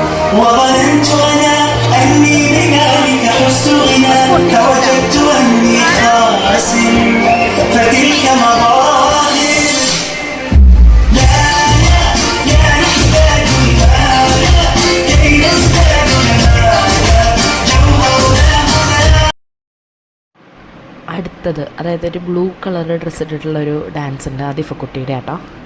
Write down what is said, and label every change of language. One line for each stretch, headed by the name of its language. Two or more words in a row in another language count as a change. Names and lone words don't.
Arabic: وظننت أنا أني بذلك حزت غنى فوجدت أني خاسر فتلك مظاهر لا لا لا نحتاج لهذا كي نزداد نهاية جوهرنا هنا.
Malayalam: അടുത്തത് അതായത് ഒരു
English: blue colour dress
Malayalam: ഇട്ടിട്ടുള്ളൊരു ഡാൻസ് ഉണ്ട്, അത് ഇഫക്കുട്ടിയുടെ ആട്ടോ.